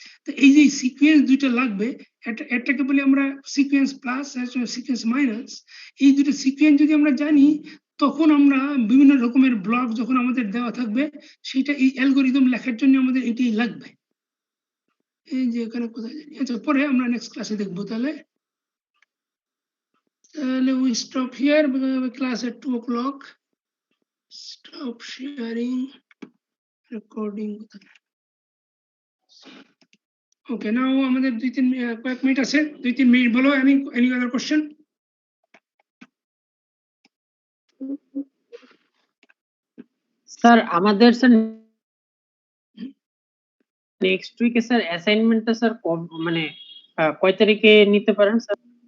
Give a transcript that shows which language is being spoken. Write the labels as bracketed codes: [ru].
[bn] তো এই যে সিকোয়েন্স দুইটা লাগবে, একটাকে বলি আমরা সিকোয়েন্স প্লাস, সিকোয়েন্স মাইনাস। এই দুটো সিকোয়েন্স যদি আমরা জানি তখন আমরা বিভিন্ন রকমের ব্লক যখন আমাদের দেওয়া থাকবে সেটা এই অ্যালগোরিদম লেখার জন্য আমাদের এটাই লাগবে। এই যে এখানে কোথায় জানি, আচ্ছা পরে আমরা নেক্সট ক্লাসে দেখবো। [en] তাহলে we stop here because we have a class at 2 o'clock. Stop sharing recording. Okay, now [bn] আমাদের কয়েক মিনিট আছে, 2-3 মিনিট বলো। [en] any other question? [bn] স্যার আমাদের স্যার নেক্সট উইকে স্যার অ্যাসাইনমেন্টটা স্যার মানে কয় তারিখে নিতে পারেন স্যার?